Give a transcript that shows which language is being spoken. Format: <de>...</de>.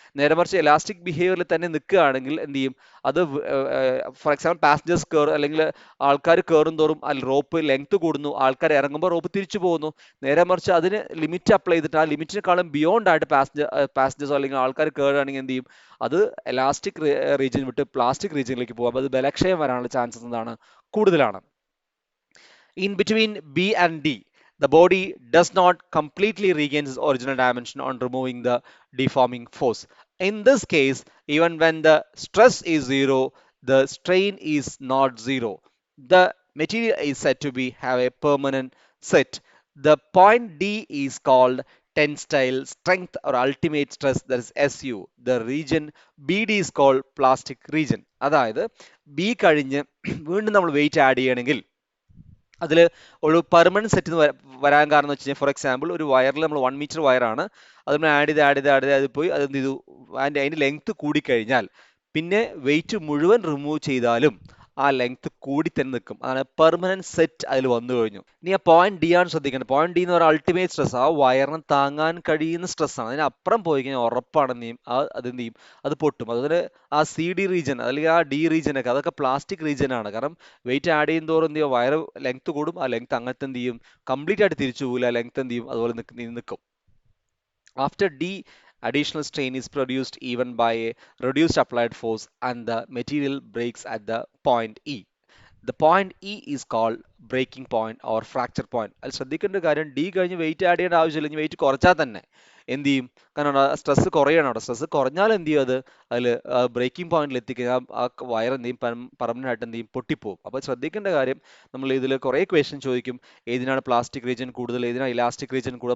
<ml>നേരെ മറിച്ച് എലാസ്റ്റിക് ബിഹേവിയറിൽ തന്നെ നിൽക്കുകയാണെങ്കിൽ എന്ത് ചെയ്യും? അത് ഫോർ എക്സാമ്പിൾ പാസഞ്ചേഴ്സ് കയറും അല്ലെങ്കിൽ ആൾക്കാർ കയറും തോറും റോപ്പ് ലെങ്ത് കൂടുന്നു, ആൾക്കാർ ഇറങ്ങുമ്പോൾ റോപ്പ് തിരിച്ചു പോകുന്നു. നേരെ മറിച്ച് അതിന് ലിമിറ്റ് അപ്ലൈ ചെയ്തിട്ട് ആ ലിമിറ്റിനെക്കാളും ബിയോണ്ട് ആയിട്ട് പാസഞ്ചേഴ്സോ അല്ലെങ്കിൽ ആൾക്കാർ കയറുകയാണെങ്കിൽ എന്ത് ചെയ്യും? അത് എലാസ്റ്റിക് റീജിയൻ വിട്ട് പ്ലാസ്റ്റിക് റീജിയനിലേക്ക് പോകും. അപ്പോൾ അത് ബലക്ഷയം വരാനുള്ള ചാൻസസ് എന്താണ്? കൂടുതലാണ്.</ml> <en>In between B and D, the body does not completely regain its original dimension on removing the deforming force. In this case, even when the stress is zero, the strain is not zero. The material is said to have a permanent set. The point D is called tensile strength or ultimate stress, that is SU. The region BD is called plastic region.</en> <ml>അതായത് B കഴിഞ്ഞ് വീണ്ടും നമ്മൾ wait add ചെയ്യണമെങ്കിൽ അതിൽ ഒരു permanent set വരാൻ കാരണം എന്ന് വെച്ച് കഴിഞ്ഞാൽ ഫോർ എക്സാമ്പിൾ ഒരു വയറിൽ നമ്മൾ 1 മീറ്റർ വയറാണ്, അത് ആഡ് ചെയ്ത് പോയി അത് എന്ത് ചെയ്തു? അതിൻ്റെ ലെങ്ത് കൂടിക്കഴിഞ്ഞാൽ പിന്നെ വെയിറ്റ് മുഴുവൻ റിമൂവ് ചെയ്താലും ആ ലെങ്ത് കൂടി തന്നെ നിൽക്കും. അതാണ് പെർമനന്റ് സെറ്റ് അതിൽ വന്നു കഴിഞ്ഞു. ഇനി ആ പോയിന്റ് ഡി ആണ് ശ്രദ്ധിക്കേണ്ടത്. പോയിന്റ് ഡി എന്ന് പറയുന്നത് അൾട്ടിമേറ്റ് സ്ട്രെസ്, ആ വയറിന് താങ്ങാൻ കഴിയുന്ന സ്ട്രെസ് ആണ്. അതിനപ്പുറം പോയി കഴിഞ്ഞാൽ ഉറപ്പാണ് എന്ത് ചെയ്യും, അത് എന്ത് ചെയ്യും, അത് പൊട്ടും. അതുപോലെ ആ സി ഡി റീജിയൻ അല്ലെങ്കിൽ ആ ഡി റീജിയൻ ഒക്കെ അതൊക്കെ പ്ലാസ്റ്റിക് റീജിയൻ ആണ്. കാരണം വെയിറ്റ് ആഡ് ചെയ്യും തോറും എന്ത് ചെയ്യും, വയറ് ലെങ്ത് കൂടും. ആ ലെങ്ത് അങ്ങനത്തെ എന്ത് ചെയ്യും, കംപ്ലീറ്റ് ആയിട്ട് തിരിച്ചു പോകില്ല, ലെങ്ത് എന്ത് ചെയ്യും, അതുപോലെ നിൽക്കും.</ml> <en>After D, additional strain is produced even by a reduced applied force and the material breaks at the point E. The point E is called breaking point or fracture point.</en> <ml>അതിൽ ശ്രദ്ധിക്കേണ്ട കാര്യം D കഴിഞ്ഞ് wait add ചെയ്യേണ്ട ആവശ്യമില്ല. ഇനി wait കുറച്ചാൽ തന്നെ എന്ത് ചെയ്യും, കാരണം സ്ട്രെസ് കുറയണം. അവിടെ സ്ട്രെസ് കുറഞ്ഞാൽ എന്ത് ചെയ്യും, അതിൽ ബ്രേക്കിംഗ് പോയിന്റിൽ എത്തിക്കഴിഞ്ഞാൽ ആ വയർ എന്ത് ചെയ്യും, പെർമനന്റ് ആയിട്ട് എന്ത് ചെയ്യും, പൊട്ടിപ്പോകും. അപ്പോൾ ശ്രദ്ധിക്കേണ്ട കാര്യം, നമ്മൾ ഇതിൽ കുറേ ക്വസ്റ്റ്യൻ ചോദിക്കും, ഏതിനാണ് പ്ലാസ്റ്റിക് റീജിയൻ കൂടുതൽ, ഏതിനാണ് ഇലാസ്റ്റിക് റീജിയൻ കൂടുതൽ.</ml>